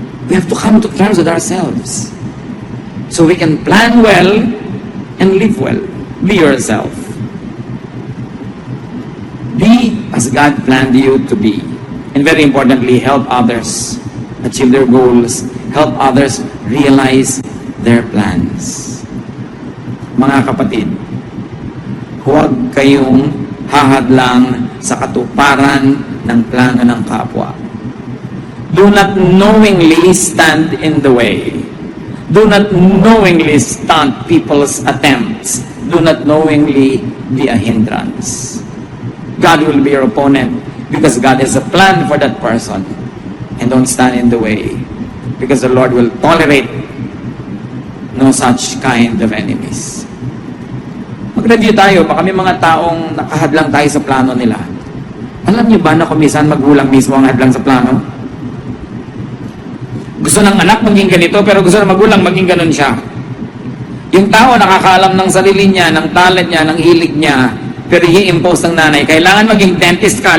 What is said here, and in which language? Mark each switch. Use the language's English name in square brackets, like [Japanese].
[English] We have to come to terms with ourselves. So we can plan well and live well. Be yourself. Be as God planned you to be. And very importantly, help others achieve their goals. Help others realize their plans. [Filipino] Mga kapatid, huwag kayong hahadlang sa katuparan ng plano ng kapwa. [English] Do not knowingly stand in the way. Do not knowingly stunt people's attempts. Do not knowingly be a hindrance. God will be your opponent because God has a plan for that person. And don't stand in the way because the Lord will tolerate no such kind of enemies. [Filipino] Mag-review tayo, baka may mga taong nakahadlang tayo sa plano nila. Alam niyo ba na kumisan magulang mismo ang hadlang sa plano? Gusto ng anak maging ganito, pero gusto ng magulang maging ganon siya. Yung tao nakakaalam ng sarili niya, ng talent niya, ng hilig niya, pero i-impose ng nanay, kailangan maging dentist ka.